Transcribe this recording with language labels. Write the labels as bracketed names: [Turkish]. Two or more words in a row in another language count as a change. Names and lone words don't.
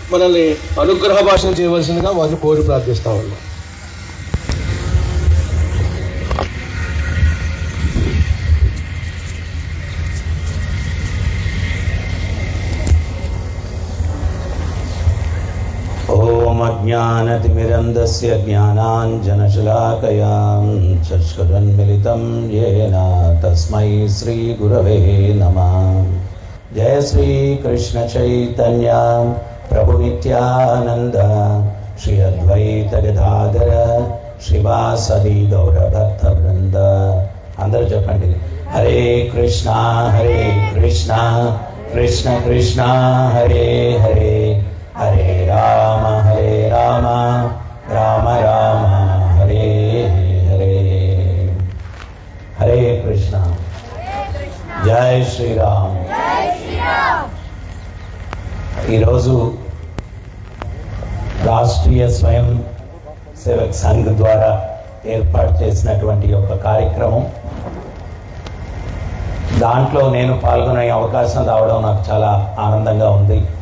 [Telugu] మనల్ని అనుగ్రహ భాషణ చేయవలసిందిగా వారిని కోరి ప్రార్థిస్తా ఉన్నాం. [Sanskrit] अज्ञानतिमिरन्दस्य ज्ञानाञ्जनशलाकयां चक्षुरुन्मिलितं येन तस्मै श्रीगुरवे नमः. जय श्री कृष्ण चैतन्य प्रभु नित्यानंद श्री अद्वैत गदाधर श्रीवासदि गौरभक्त वृंद. [Telugu] अंदर చెప్పండి. [Sanskrit] हरे कृष्णा कृष्ण कृष्ण हरे हरे, हरे राम राम राम हरे हरे. हरे कृष्णा. जय श्री राम. [Telugu] ఈరోజు రాష్ట్రీయ స్వయం సేవక్ సంఘ్ ద్వారా ఏర్పాటు చేసినటువంటి ఒక కార్యక్రమం, దాంట్లో నేను పాల్గొనే అవకాశం రావడం నాకు చాలా ఆనందంగా ఉంది.